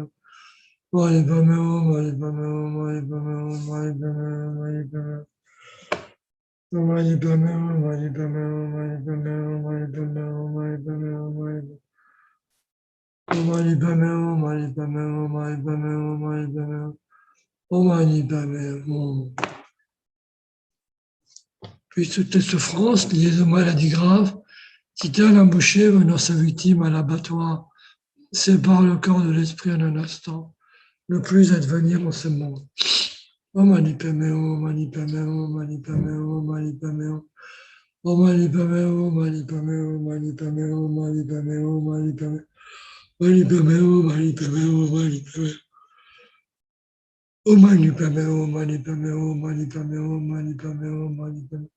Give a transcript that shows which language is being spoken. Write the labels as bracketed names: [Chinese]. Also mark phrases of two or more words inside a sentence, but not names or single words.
[Sanskrit] मणि पद्मे हूँ, मणि पद्मे हूँ, मणि पद्मे हूँ, मणि पद्मे हूँ, मणि पद्मे हूँ. ॐ मणि पद्मे हूँ, मणि पद्मे हूँ, मणि पद्मे हूँ, मणि पद्मे हूँ, मणि पद्मे हूँ, मणि पद्मे हूँ. ॐ मणि पद्मे हूँ, मणि पद्मे हूँ, मणि पद्मे हूँ, मणि पद्मे हूँ. ॐ मणि पद्मे हूँ. [French] Puis toutes les souffrances liées aux maladies graves, qui tel un boucher menant sa victime à l'abattoir, sépare le corps de l'esprit en un instant, ne plus advenir en ce monde. [Sanskrit] ॐ मणि पद्मे हूँ, ॐ मणि पद्मे हूँ, ॐ मणि पद्मे हूँ, ॐ मणि पद्मे हूँ. ॐ मणि पद्मे हूँ, ॐ मणि पद्मे हूँ, ॐ मणि पद्मे हूँ, ॐ मणि पद्मे हूँ, ॐ मणि पद्मे हूँ. मणि पद्मे हूँ, मणि पद्मे हूँ, ॐ मणि पद्मे हूँ. ॐ मणि पद्मे हूँ, मणि पद्मे हूँ, मणि पद्मे हूँ, मणि पद्मे हूँ, मणि पद्मे हूँ.